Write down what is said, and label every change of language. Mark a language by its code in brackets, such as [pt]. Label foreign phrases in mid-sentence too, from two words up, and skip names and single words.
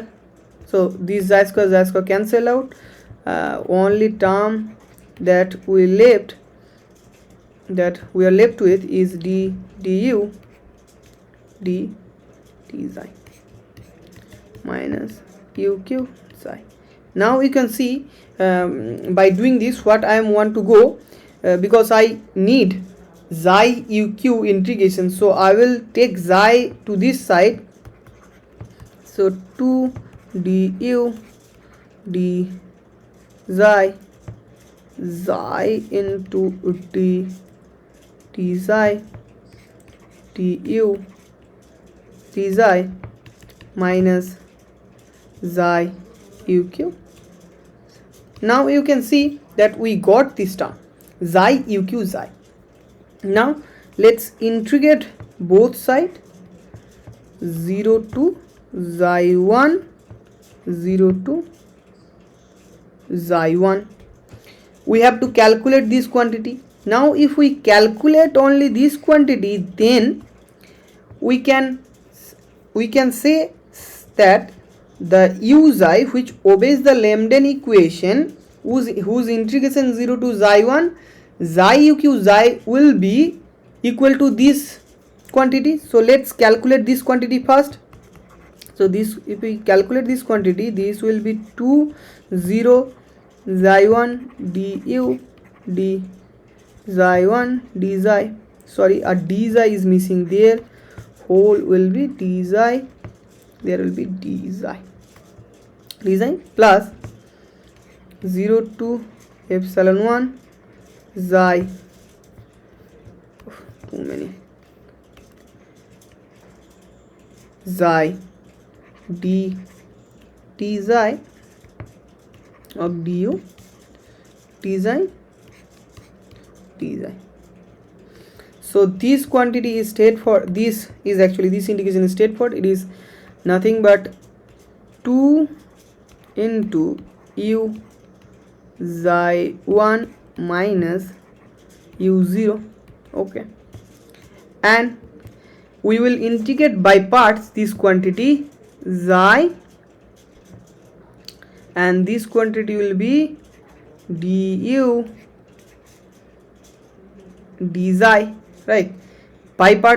[en] So this xi square cancel out. Only term that we are left with is du d xi minus uq psi. Now you can see by doing this what I want to go, because I need xi uq integration, so I will take xi to this side, so 2 du d xi into d xi du d xi minus xi uq. Now you can see that we got this term xi uq xi. Now let's integrate both sides, 0 to xi 1, 0 to xi 1. We have to calculate this quantity. Now if we calculate only this quantity, then we can say that the u xi which obeys the Lambda equation, whose integration 0 to xi 1, xi uq xi will be equal to this quantity. So let's calculate this quantity first. So this, if we calculate this quantity, this will be 2 0 xi 1 du d xi 1 d xi, sorry, a d xi is missing there, whole will be d xi, there will be d xi plus 0 to epsilon 1 xi, too many, xi d xi of du d xi. So this quantity is straightforward, this is actually, this integration is straightforward, it is nothing but 2 into u xi 1 minus u 0. Okay, and we will integrate by parts this quantity xi, and this quantity will be du d xi, right, by part.